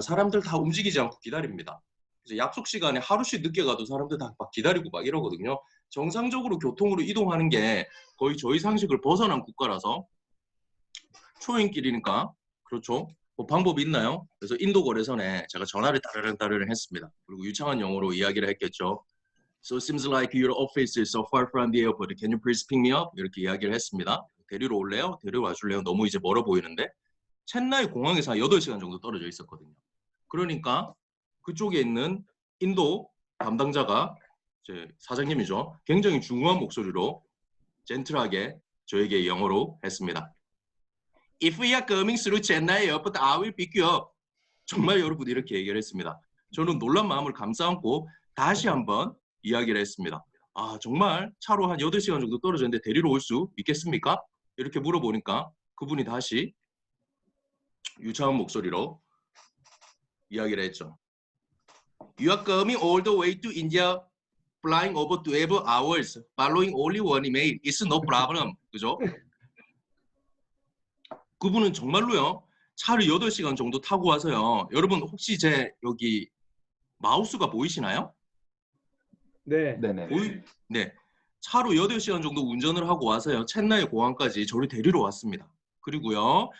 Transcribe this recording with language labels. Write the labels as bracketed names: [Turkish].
[Korean] 사람들 다 움직이지 않고 기다립니다. 그래서 약속 시간에 하루씩 늦게 가도 사람들 다 막 기다리고 막 이러거든요. 정상적으로 교통으로 이동하는 게 거의 저희 상식을 벗어난 국가라서 초행길이니까 그렇죠. 뭐 방법이 있나요? 그래서 인도 거래선에 제가 전화를 따르릉 했습니다. 그리고 유창한 영어로 이야기를 했겠죠. [English] So it seems like your office is so far from the airport. Can you please pick me up? [Korean] 이렇게 이야기를 했습니다. 데리러 올래요? 데리러 와줄래요? 너무 이제 멀어 보이는데 첸나이 공항에서 한 8시간 정도 떨어져 있었거든요. 그러니까 그쪽에 있는 인도 담당자가 제 사장님이죠. 굉장히 중후한 목소리로 젠틀하게 저에게 영어로 했습니다. [English] If we are coming through Chennai airport, I will pick you up. [Korean] 정말 여러분 이렇게 얘기를 했습니다. 저는 놀란 마음을 감싸 안고 다시 한번 이야기를 했습니다. 아, 정말 차로 한 8시간 정도 떨어졌는데 데리러 올 수 있겠습니까? 이렇게 물어보니까 그분이 다시 유창한 목소리로 이야기를 했죠. [English] You are coming all the way to India, flying over 12 hours, following only one email. It's no problem. [Korean] 그죠? 그분은 정말로요. 차를 8시간 정도 타고 와서요. 여러분 혹시 제 여기 마우스가 보이시나요? 네. 네네. 네. 차로 8시간 정도 운전을 하고 와서요. 첸나이 공항까지 저를 데리러 왔습니다. 그리고요.